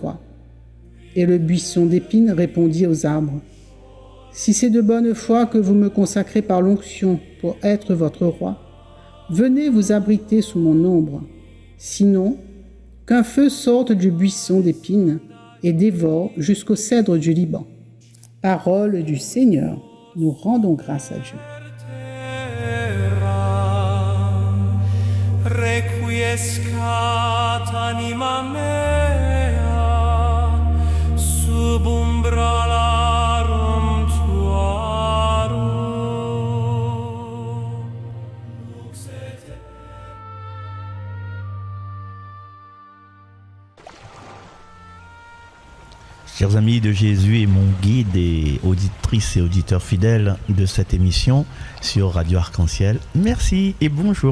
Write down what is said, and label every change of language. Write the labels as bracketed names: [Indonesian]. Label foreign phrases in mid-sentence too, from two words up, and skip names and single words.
[French] » Et le buisson d'épines répondit aux arbres, « Si c'est de bonne foi que vous me consacrez par l'onction pour être votre roi, venez vous abriter sous mon ombre. Sinon, qu'un feu sorte du buisson d'épines et dévore jusqu'au cèdre du Liban. » Parole du Seigneur. Nous rendons grâce à Dieu. [Latin] Requiescat anima mea sub umbralarum tuarum. [French] Chers amis de Jésus et mon guide et auditrices et auditeurs fidèles de cette émission sur Radio Arc-en-Ciel, merci et bonjour.